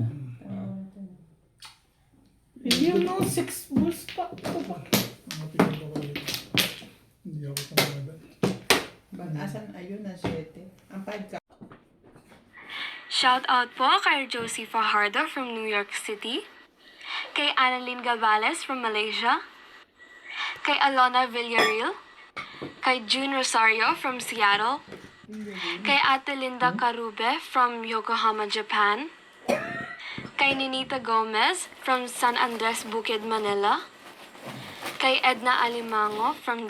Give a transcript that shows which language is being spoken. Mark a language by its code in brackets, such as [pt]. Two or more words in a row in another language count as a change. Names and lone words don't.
[tl] Ah. Yun no, 6 balls pa. Timbog ako dito. Hindi ako pamada. Ba't asan? Ayun na, 7. Ang 5 ka. [en] Shout out [tl] po kay Josie Fajardo from New York City, kay Annalyn Gavales from Malaysia, kay Alona Villarreal, kay June Rosario from Seattle, kay Ate Linda Carube from Yokohama, Japan, kay Ninita Gomez from San Andres Bukid, Manila, kay Edna Alimango from